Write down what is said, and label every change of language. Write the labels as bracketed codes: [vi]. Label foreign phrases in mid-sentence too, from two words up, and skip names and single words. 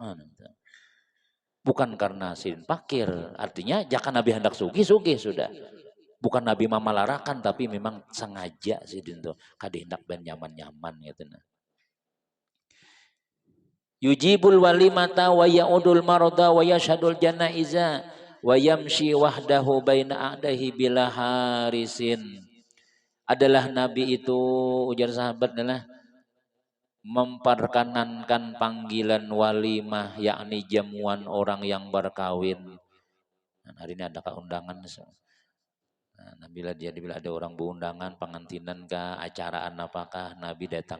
[bjn] Bukan karena sidin pakir artinya jangan Nabi hendak sugih sudah. Bukan Nabi mamalarakan tapi memang sengaja sidin tuh kada hendak ben nyaman-nyaman gitu nah. [ar] يجيب الوليمة ويعود المريض ويشهد الجنائز ويمشي وحده بين أعدائه بلا حارس. [bjn] Adalah Nabi itu ujar sahabat adalah memperkenankan panggilan walimah yakni jamuan orang yang berkawin. Nah, hari ini ada keundangan. Nah, bila ada orang berundangan pengantinan ke acaraan apakah Nabi datang.